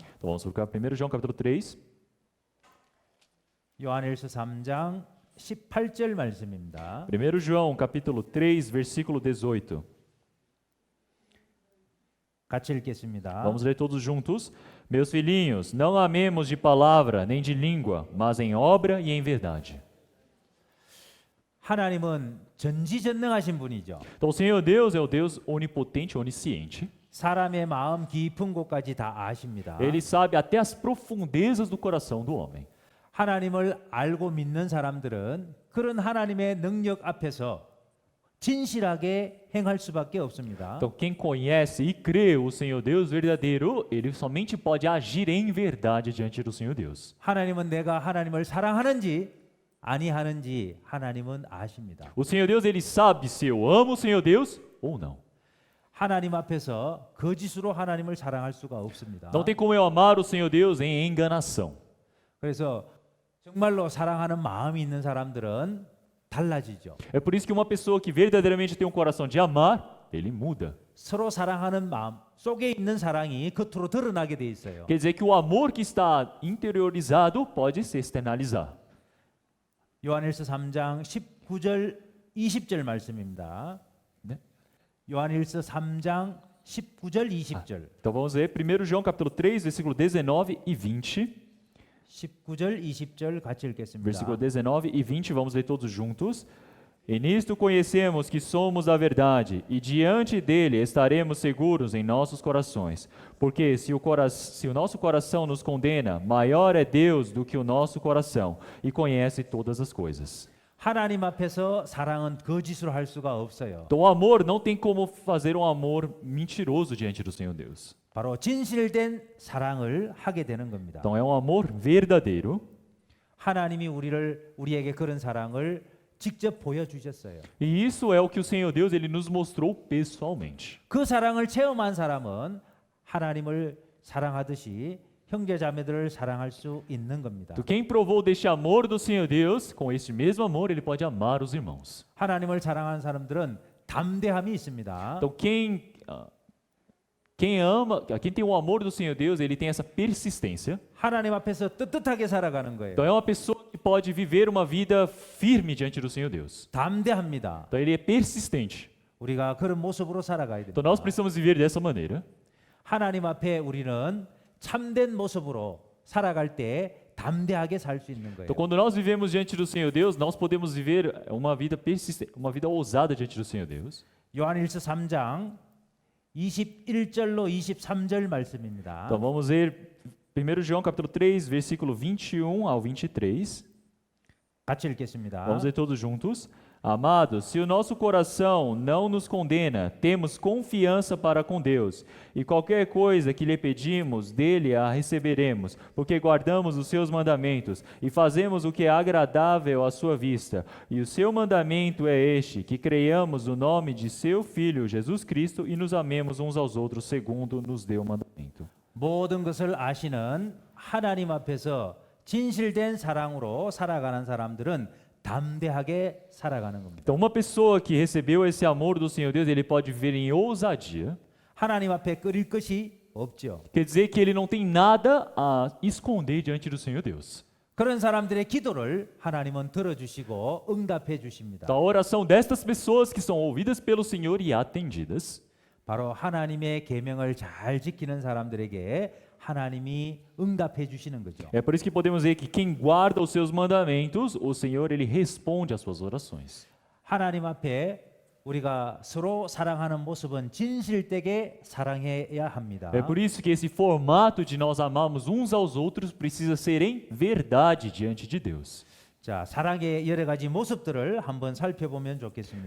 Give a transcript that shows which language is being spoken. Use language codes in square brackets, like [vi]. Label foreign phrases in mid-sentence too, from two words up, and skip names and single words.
[pt] Então vamos colocar 1 João capítulo 3. [ko] 요한일서 3장 18절 말씀입니다. [pt] 1 João capítulo 3, versículo 18. [ko] 같이 읽겠습니다. [pt] Vamos ler todos juntos. Meus filhinhos, não amemos de palavra nem de língua, mas em obra e em verdade. [ko] 하나님은 전지전능하신 분이죠. [pt] Então o Senhor Deus é o Deus onipotente, onisciente. [ko] 사람의 마음 깊은 곳까지 다 아십니다. [pt] Ele sabe até as profundezas do coração do homem. [ko] 하나님을 알고 믿는 사람들은 그런 하나님의 능력 앞에서 진실하게 행할 수밖에 없습니다. [pt] Então quem conhece e crê o Senhor Deus verdadeiro, ele somente pode agir em verdade diante do Senhor Deus. [ko] 하나님은 내가 하나님을 사랑하는지 아니하는지 하나님은 아십니다. [pt] O Senhor Deus, ele sabe se eu amo o Senhor Deus ou não. [ko] 하나님 앞에서 거짓으로 하나님을 사랑할 수가 없습니다. [pt] Não tem como eu amar o Senhor Deus em enganação. [ko] 그래서 정말로 사랑하는 마음이 있는 사람들은 달라지죠. [pt] É por isso que uma pessoa que verdadeiramente tem um coração de amar, ele muda. [ko] 서로 사랑하는 마음 속에 있는 사랑이 겉으로 드러나게 돼 있어요. [pt] Quer dizer que o amor que está interiorizado pode se externalizar. [ko] 요한일서 3장 19절 20절 말씀입니다. 네? 요한일서 3장 19절 20절. [pt] Então vamos ler 1 João capítulo 3, versículo 19 e 20. [ko] 19절 20절 같이 읽겠습니다. [pt] Versículo 19 e 20, vamos ler todos juntos. E nisto conhecemos que somos a verdade, e diante dele estaremos seguros em nossos corações. Porque se o nosso coração nos condena, maior é Deus do que o nosso coração, e conhece todas as coisas. [ko] 하나님 앞에서 사랑은 거짓으로 할 수가 없어요. [pt] Então o amor não tem como fazer um amor mentiroso diante do Senhor Deus. [ko] 바로 진실된 사랑을 하게 되는 겁니다. [pt] Então é um amor verdadeiro. [ko] 하나님이 우리에게 그런 사랑을 직접 보여주셨어요. [pt] E isso é o que o Senhor Deus ele nos mostrou pessoalmente. [ko] 그 사랑을 체험한 사람은 하나님을 사랑하듯이 형제자매들을 사랑할 수 있는 겁니다. [pt] Então, quem provou deste amor do Senhor Deus, com este mesmo amor, ele pode amar os irmãos. [ko] 하나님을 사랑하는 사람들은 담대함이 있습니다. [pt] Então, quem tem o amor do Senhor Deus, ele tem essa persistência. [ko] 하나님 앞에서 떳떳하게 살아가는 거예요. [pt] Então, é uma pessoa que pode viver uma vida firme diante do Senhor Deus. [ko] 담대합니다. [pt] Então, ele é persistente. [ko] 우리가 그런 모습으로 살아가야 [pt] Então, [ko] 됩니다. [pt] nós precisamos viver dessa maneira. [ko] 하나님 앞에 우리는 참된 모습으로 살아갈 때 담대하게 살 수 있는 거예요. [pt] Então, quando nós vivemos diante do Senhor Deus, nós podemos viver uma vida persistente, uma vida ousada diante do Senhor Deus. [ko] 요한일서 3장 21절로 23절 말씀입니다. [pt] Então, vamos ler 1 João capítulo 3, versículo 21 ao 23. [ko] 같이 읽겠습니다. [pt] Vamos ler todos juntos. Amados, se o nosso coração não nos condena, temos confiança para com Deus, e qualquer coisa que lhe pedimos, dele a receberemos, porque guardamos os seus mandamentos e fazemos o que é agradável à sua vista. E o seu mandamento é este, que creiamos no nome de seu Filho, Jesus Cristo, e nos amemos uns aos outros, segundo nos deu o mandamento. [ko] 모든 것을 아시는 하나님 앞에서 진실된 사랑으로 살아가는 사람들은 담대하게 살아가는 겁니다. [pt] Então, uma pessoa que recebeu esse amor do Senhor Deus, ele pode viver em ousadia. [ko] 하나님 앞에 끓일 것이 없죠. [pt] Quer dizer que ele não tem nada a esconder diante do Senhor Deus. [ko] 그런 사람들의 기도를 하나님은 들어주시고 응답해 주십니다. [pt] Então, a oração destas pessoas que são ouvidas pelo Senhor e atendidas, [ko] 바로 하나님의 계명을 잘 지키는 사람들에게 하나님이 응답해 주시는 거죠. [pt] é por isso que podemos ver que quem guarda os seus mandamentos, o Senhor ele responde às suas orações. [ko] 하나님 앞에 우리가 서로 사랑하는 모습은 진실되게 사랑해야 합니다. [pt] É por isso que esse formato de nós amarmos uns aos outros precisa ser em verdade diante de Deus. [ko] 자, 사랑의 여러 가지 모습들을 한번 살펴보면 좋겠습니다.